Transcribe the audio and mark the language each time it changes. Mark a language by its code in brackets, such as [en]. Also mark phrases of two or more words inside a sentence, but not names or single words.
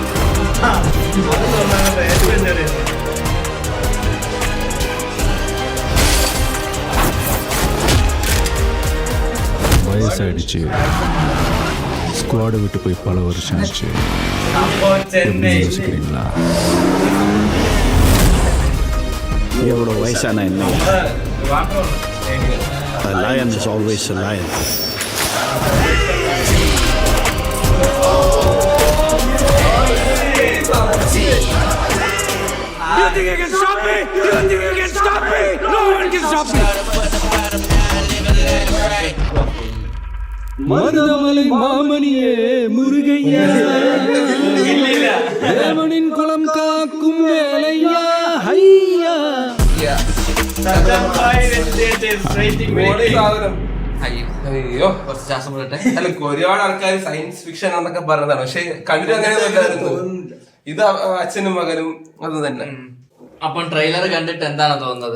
[ta] வயசாயிடுச்சு, ஸ்குவாடை விட்டு போய் பல வருஷம் ஆச்சு. யோசிக்கிறீங்களா? எவ்வளோ வயசான என்ன, [en] a lion is always a lion. You think you can stop me? You think you can stop me? No one can stop me. [ta] மருதமலை மாமணியே முருகையா, தேவனின் குலம் காக்கும் வேலையா ஐயா. [ml] അയ്യോ അല്ല, ഒരുപാട് ആൾക്കാർ [en] science fiction [ml] എന്നൊക്കെ പറഞ്ഞതാണ്, പക്ഷെ കണ്ടിട്ട് അങ്ങനെ ഇത് അച്ഛനും മകനും അത് തന്നെ. അപ്പം ട്രെയിലർ കണ്ടിട്ട് എന്താണ് തോന്നുന്നത്?